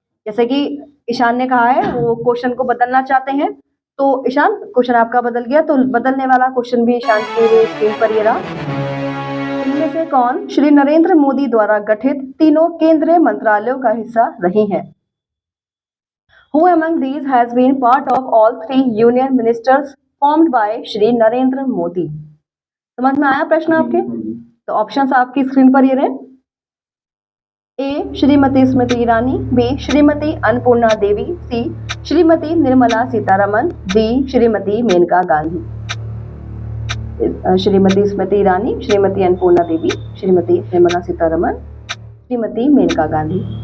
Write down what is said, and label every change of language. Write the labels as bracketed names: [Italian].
[Hindi] जैसे कि ईशान ने कहा है वो क्वेश्चन को बदलना चाहते हैं, तो ईशान क्वेश्चन आपका बदल गया, तो बदलने वाला क्वेश्चन भी ईशान के स्क्रीन पर ये रहा। इनमें से कौन श्री नरेंद्र मोदी द्वारा गठित तीनों केंद्रीय मंत्रालयों का हिस्सा रही है? [English] Who among these has been part of all 3 union ministers formed by Shri Narendra Modi? [Hindi] समझ में आया प्रश्न आपके? तो ऑप्शंस आपकी स्क्रीन पर ये रहे। ए श्रीमती स्मृति ईरानी, बी श्रीमती अन्नपूर्णा देवी, सी श्रीमती निर्मला सीतारमन, डी श्रीमती मेनका गांधी। श्रीमती स्मृति ईरानी, श्रीमती अन्नपूर्णा देवी, श्रीमती निर्मला सीतारमन, श्रीमती मेनका गांधी।